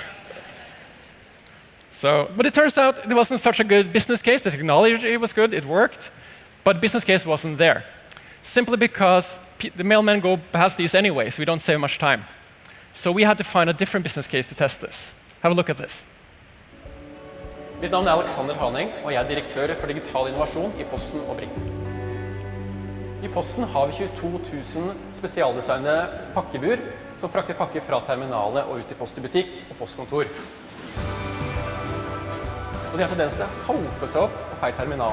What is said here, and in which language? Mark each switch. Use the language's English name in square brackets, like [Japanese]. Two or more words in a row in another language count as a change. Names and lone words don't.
[English] But it turns out it wasn't such a good business case. The technology was good, it worked, but the business case wasn't there. Simply because the mailmen go past these anyway, so we don't save much time. So we had to find a different business case to test this. Have a look at this. [Norwegian] Mitt navn Alexander Haneng, og jeg direktør for digital innovasjon I Posten og Brink. I Posten har vi 22 000 spesialdesignede pakkebur som frakter pakker fra terminalene og ut til post I butikk og postkontor. Og de har tendens til å hope seg opp på feil terminal.